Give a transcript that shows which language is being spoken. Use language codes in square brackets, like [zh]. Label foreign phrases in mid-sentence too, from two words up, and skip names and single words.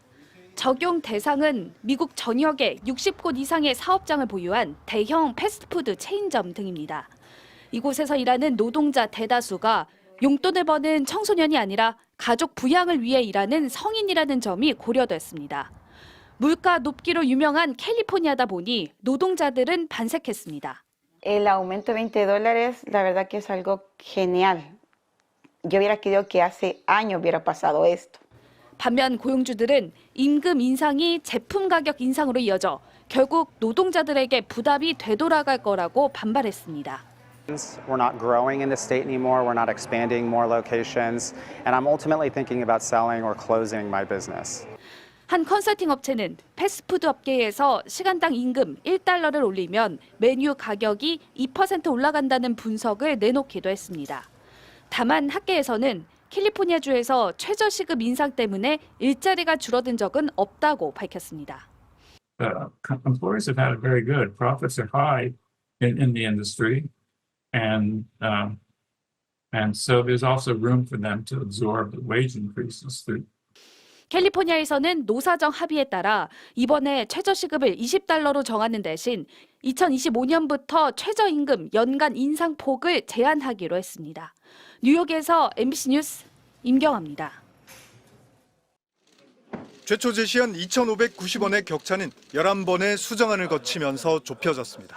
[ko] 적용 대상은 미국 전역에 60곳 이상의 사업장을 보유한 대형 패스트푸드 체인점 등입니다. 이곳에서 일하는 노동자 대다수가 용돈을 버는 청소년이 아니라 가족 부양을 위해 일하는 성인이라는 점이 고려됐습니다. 물가 높기로 유명한 캘리포니아다 보니 노동자들은 반색했습니다. [es] El aumento de $20, la verdad que es algo genial. Yo hubiera querido que hace años hubiera pasado esto. [ko] 반면 고용주들은 임금 인상이 제품 가격 인상으로 이어져 결국 노동자들에게 부담이 되돌아갈 거라고 반발했습니다. [en] We're not growing in the state anymore. We're not expanding more locations. And I'm ultimately thinking about selling or closing my business. [ko] 한 컨설팅 업체는 패스트푸드 업계에서 시간당 임금 $1를 올리면 메뉴 가격이 2% 올라간다는 분석을 내놓기도 했습니다. 다만 학계에서는 캘리포니아주에서 최저시급 인상 때문에 일자리가 줄어든 적은 없다고 밝혔습니다. [en] Employers have had very good profits are high in the industry, and so there's also room for them to absorb the wage increases through. [ko] 캘리포니아에서는 노사정 합의에 따라 이번에 최저시급을 $20로 정하는 대신 2025년부터 최저임금 연간 인상폭을 제한하기로 했습니다. 뉴욕에서 MBC 뉴스 임경아입니다. 최초 제시한 2,590원의 격차는 11번의 수정안을 거치면서 좁혀졌습니다.